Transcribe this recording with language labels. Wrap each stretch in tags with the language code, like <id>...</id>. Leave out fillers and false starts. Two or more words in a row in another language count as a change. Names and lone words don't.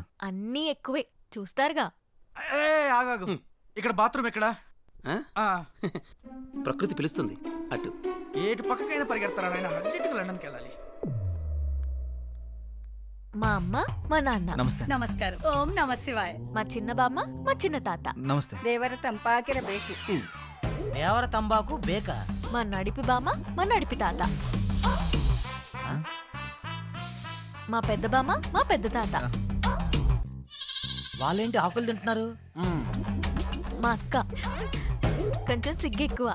<te>అన్నీ ఎక్కువే చూస్తారుగా. ఆగాగు, ఇక్కడ బాత్రూమ్ ఎక్కడ? ప్రకృతి పిలుస్తుంది అటు. ఏటి పక్కకైనా పరిగెడతారా నాయన? అర్జెంటుగా లండన్కి వెళ్ళాలి. మా అమ్మ మా నాన్న. నమస్తే.</te> <kn>ನಮಸ್ಕಾರ. ಓಂ ನಮ ಶಿವಾಯ.</kn> <te>మా చిన్న బామ్మ మా చిన్న తాత. నమస్తే.</te> <kn>ದೇವರ ತಂಪಾಕಿರಬೇಕು. ದೇವರ ತಂಬಾಕು ಬೇಕ.</kn> <te>మా నడిపి బామ్మ మా నడిపి తాత. మా పెద్ద బామ్మ మా పెద్ద తాత. వాళ్ళేంటి ఆకులు తింటున్నారు? మా అక్క కొంచెం సిగ్గు ఎక్కువ.</te>